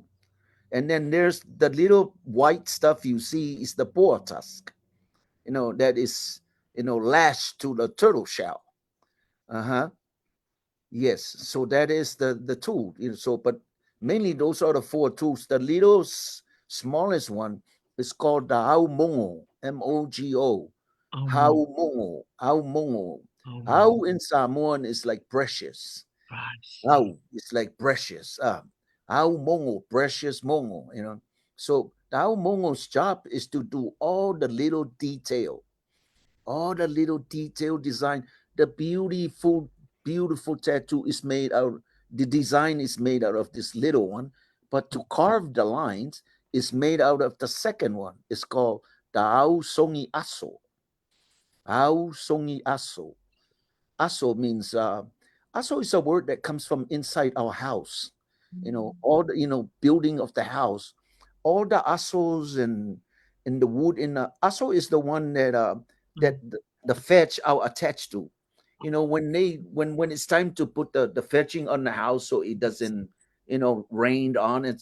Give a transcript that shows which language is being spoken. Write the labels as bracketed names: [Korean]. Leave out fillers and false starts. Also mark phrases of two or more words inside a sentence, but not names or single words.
[English] And then there's the little white stuff you see is the boar tusk, that is, lashed to the turtle shell. Uh-huh. Yes. So that is the tool. So, but mainly those are the four tools. The little smallest one is called the hau mongo, MOGO. Hau Um, mongo, hau mongo. um, Hau in Samoan is like precious. I Hau see. is like precious. Hau mongo, precious mongo. So the hau mongo's job is to do all the little detail design. The beautiful tattoo is made out. The design is made out of this little one, but to carve the lines is made out of the second one. It's called the au songi aso. Au songi aso. Aso means aso is a word that comes from inside our house. All the building of the house, all the asos and in the wood in the aso is the one that the fetch are attached to. When it's time to put the fetching on the house so it doesn't rain on it.